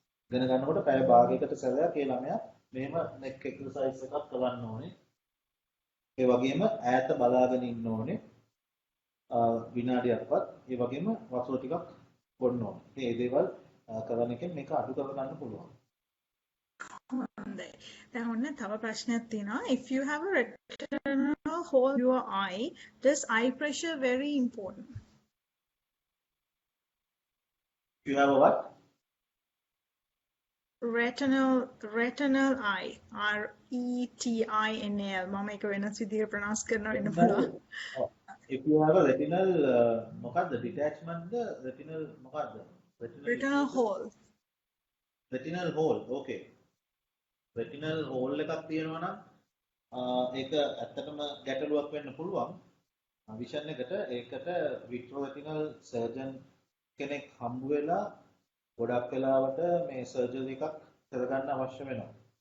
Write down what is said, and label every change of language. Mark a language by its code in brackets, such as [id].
[si] ඉගෙන ගන්නකොට පැය භාගයකට සැරයක් ඒ ළමයා මෙහෙම නෙක් එක්සර්සයිස් එකක් කරන්න ඕනේ. ඒ වගේම ඈත බලාගෙන ඉන්න ඕනේ. විනාඩියක්වත් ඒ වගේම වතුර ටිකක් බොන්න ඕනේ. මේ දේවල් කරන එකෙන් මේක අඩු කර ගන්න පුළුවන්. හොඳයි. දැන් ඔන්න තව ප්‍රශ්නයක් තියෙනවා. [en] If you have a retinal hole in your eye, does eye pressure very important? You have a what? Retinal eye. RETINAL. [si] මම ඒක වෙනස් විදිහට ප්‍රොනවුන්ස් කරනවා වෙන්න පුළුවන්. [en] If you have a retinal මොකද්ද detachment retinal මොකද්ද? Retinal hole. Retinal hole. Okay. [si] retinal hole එකක් තියෙනවා නම් ඒක ඇත්තටම ගැටලුවක් වෙන්න පුළුවන්. විෂන් එකට ඒකට විට්‍රෝරෙටිනල් සර්ජන් කෙනෙක් හම්බ වෙලා ගොඩක් වෙලාවට මේ සර්ජරි එකක් කරගන්න අවශ්‍ය වෙනවා.